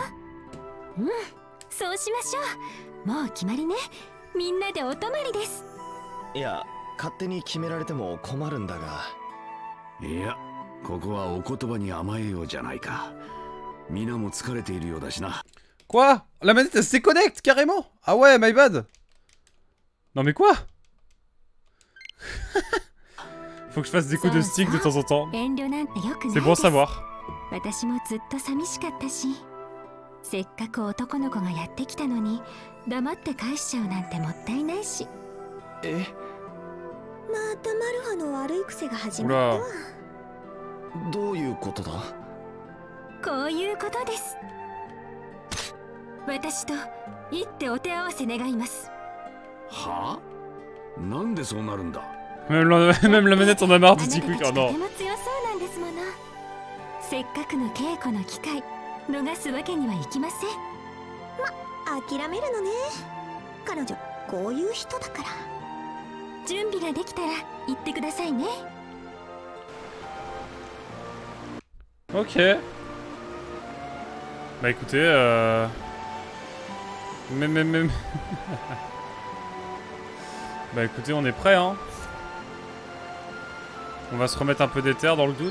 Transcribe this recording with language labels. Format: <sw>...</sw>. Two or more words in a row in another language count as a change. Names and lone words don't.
<ja>うん、そうしましょう。もう決まりね。みんなでお泊まりです。いや、勝手に決められても困るんだが。いや、ここはお言葉に甘えようじゃないか。皆も疲れているようだしな。</ja> <fr>Quoi? La manette elle se déconnecte carrément? Ah ouais,</fr> <en>my bad.</en> <fr>Non mais quoi? Faut que je fasse des coups de stick de temps en temps. C'est bon à savoir.</fr> <ja>私もずっと寂しかったし、せっかく男の子がやってきたのに黙って返しちゃうなんてもったいないし。え？またマルハの悪い癖が始まったわ。どういうことだ？こういうことです。私と一手お手合わせ願います。はあ？なんでそうなるんだ？</ja> <fr>Même la manette en a marre du petit quick. Oh non.</fr> <ja>とても強そうなんですもの。せっかくの稽古の機会逃すわけにはいきません。ま、諦めるのね。彼女こういう人だから。準備ができたら言ってくださいね。</ja> <fr>Ok. Bah écoutez, même. Bah écoutez, on est prêt, hein. On va se remettre un peu d'éther dans le doute.</fr>